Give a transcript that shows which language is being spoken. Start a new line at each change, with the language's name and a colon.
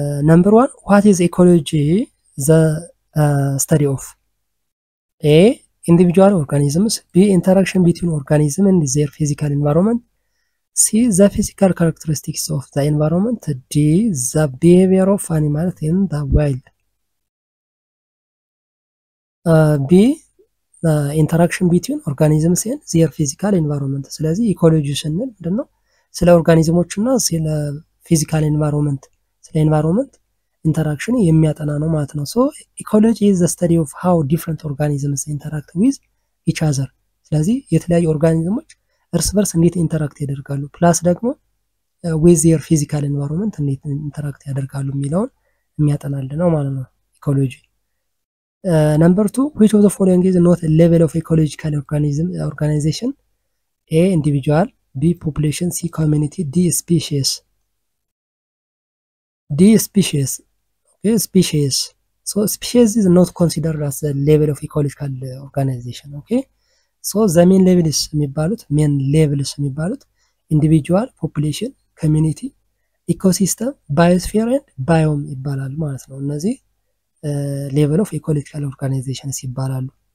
English: ነምበር 1 what is ecology the study of a individual organisms, b interaction between organisms and their physical environment, c the physical characteristics of the environment, d the behavior of animals in the wild. b the interaction between organisms and their physical environment.
Amharic: ስለዚህ ኢኮሎጂ ስንል ምንድነው? ስለ ኦርጋኒዝሞችና ስለ ፊዚካል ኤንቫይሮንመንት ስለ ኤንቫይሮንመንት interaction የሚያጠና ነው ማለት ነው።
English: so ecology is the study of how different organisms interact with each other.
Amharic: ስለዚህ የተለያዩ ኦርጋኒዝሞች እርስ በርስ እንዴት ኢንተራክት ያደርጋሉ ፕላስ ደግሞ
English: with their physical environment
Amharic: እንዴት ኢንተራክት ያደርጋሉ የሚለውን የሚያጠናልን ነው ማለት ነው ኢኮሎጂ።
English: number 2 which of the following is not a level of ecological organization? a individual, b population, c community, d species. d species. Okay, species. So species is not considered as a level of ecological organization. Okay, so the main levels
Amharic: የሚባሉት
English: individual, population, community, ecosystem, biosphere and biome
Amharic: ይባላሉ ማለት ነው። እነዚህ
English: level of ecological organizations
Amharic: ይባላሉ።